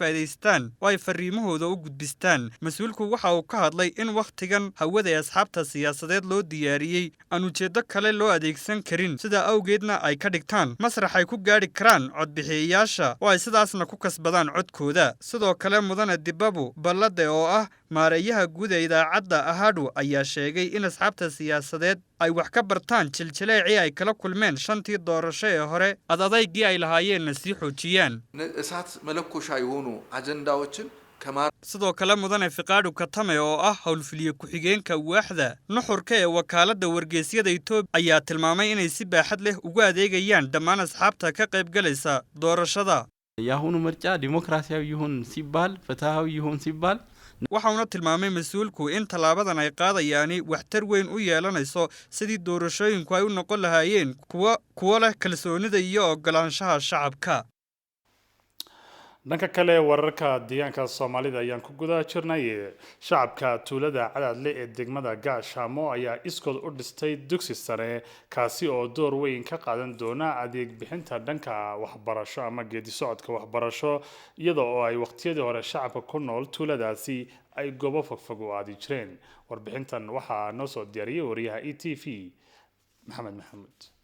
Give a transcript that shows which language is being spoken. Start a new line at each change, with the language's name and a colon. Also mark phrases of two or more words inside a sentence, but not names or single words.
Somali: faa'iideystaan oo ay fariimahooda u gudbistaan mas-uulku waxa uu ka hadlay in waqtigan hawada ee asxaabta siyaasadeed loo diyaariyey aan ujeedo kale loo adeegsan karin sida awgeedna ay ka dhigtaan masrax ay ku gaari karaan codbixiyayaasha oo ay sidaasna ku kasbadaan codkooda sidoo kale mudane Dibabu Ballade oo ah maareeyaha guud ee idaacadda Ahadu ayaa sheegay in asxaabta siyaasadeed ay wax ka bartaan jiljileecii ay kala kulmeen shantii doorasho ee hore adaygii ay lahaayeen si xoojiyaan
Amharic: እሳት መለኮሻ የሆኑ አጀንዳዎችን
Somali: sidoo kale mudane Fiqaadu Katame oo ah howlfuliye ku-xigeenka waaxda nuxurka ee wakaaladda wargeysyada Itoobiya ayaa tilmaamay inay si baaxad leh ugu adeegayaan dhammaan asxaabta ka qayb galaysa doorashada
Amharic: ያሁኑ ምርጫ ዲሞክራሲያዊ ይሁን ሲባል ፍትሃዊ ይሁን ሲባል
Somali: waxauna tilmaamay mas-uulku in talaabadan ay qaadayaan waxtar weyn u yeelanayso sidii doorashooyinku ay u noqon lahaayeen kuwa leh kalsoonida iyo ogolaanshaha shacabka dhanka kale wararka deegaanka Soomaalida ayaan ku guda jirnay shacabka tuulada Cadaadle ee degmada Gaashaamo ayaa iskood u dhistay dugsi sare kaasi oo door weyn ka qaadan doona adeeg bixinta dhanka waxbarasho ama geedi socodka waxbarasho iyadoo oo ay waqtiyadii hore shacabka ku nool tuuladaasi ay goobo fogfog u aadi jireen warbixintan waxaa noo soo diyaariyay wariyaha ETV Maxamed Maxamuud